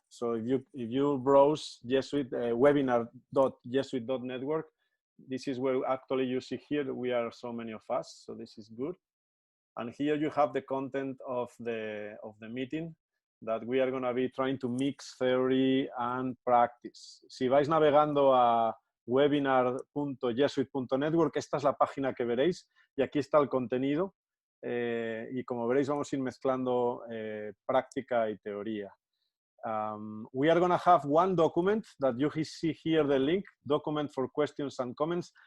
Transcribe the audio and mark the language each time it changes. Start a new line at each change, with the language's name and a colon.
English: So if you browse webinar.jesuit.network, this is where actually you see here we are so many of us, so this is good. And here you have the content of the meeting, that we are going to be trying to mix theory and practice.
Spanish: Si vais navegando a webinar.jesuit.network, esta es la página que veréis y aquí está el contenido. Y como veréis, vamos a ir mezclando práctica y teoría.
English: We are going to have one document that you see here, the link, document for questions and comments.